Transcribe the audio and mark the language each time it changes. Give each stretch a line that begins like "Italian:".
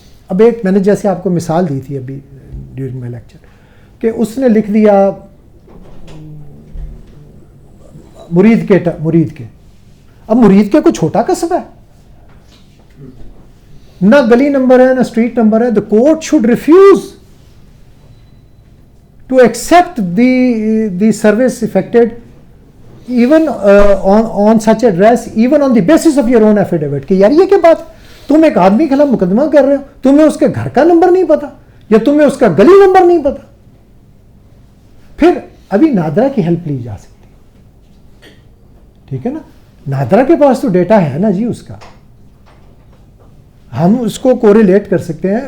Urdu: اب ایک میں نے جیسے آپ کو مثال دی تھی ابھی ڈیورنگ مائی لیکچر کہ اس نے لکھ دیا مرید کے. اب مرید کے کوئی چھوٹا قصبہ ہے, نہ گلی نمبر ہے نہ اسٹریٹ نمبر ہے.
English: The court should refuse to accept the service affected even on such address, even on the basis of your own affidavit.
Urdu: کہ یار یہ کیا بات, تم ایک آدمی کے خلاف مقدمہ کر رہے ہو, تمہیں اس کے گھر کا نمبر نہیں پتا یا تمہیں اس کا گلی نمبر نہیں پتا. پھر ابھی نادرا کی ہیلپ لی جا سکتی, ٹھیک ہے نا. نادرا کے پاس تو ڈیٹا ہے نا جی اس کا, ہم اس کو کوریلیٹ کر سکتے ہیں.